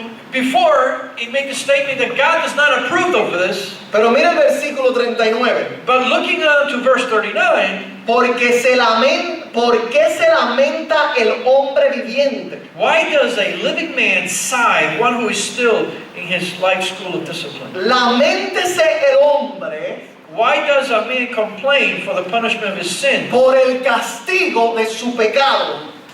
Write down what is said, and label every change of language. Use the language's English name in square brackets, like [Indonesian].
[English] Before, he made the statement that God does not approve of this. [Spanish] Pero mira el versículo 39. [English] But looking on to verse 39, [Spanish] ¿Por qué se lamenta el hombre viviente? [English] why does a living man sigh, one who is still in his life school of discipline? [Spanish] Laméntese el hombre [English] Why does a man complain for the punishment of his sin? [Spanish] por el castigo de su pecado.